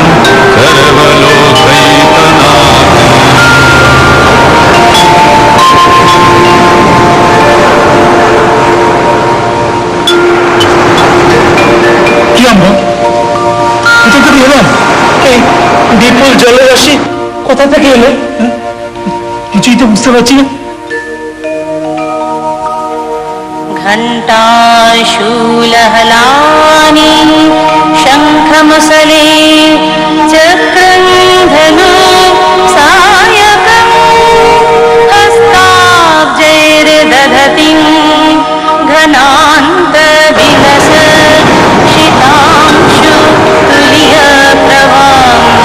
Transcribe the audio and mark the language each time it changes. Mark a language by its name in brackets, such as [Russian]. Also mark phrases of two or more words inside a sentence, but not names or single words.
[Bangla] কি আমরা এটা কি এলাম? এই বিপুল জলরাশি কোথা থেকে এলো? কিছুই তো বুঝতে পারছি না। [Sanskrit] घण्टाशूलहलानि शङ्खमुसले चक्रं धनु सायकं हस्ताब्जैर्दधतिं घनान्तविलस शितांशु तुल्यप्रभाम्।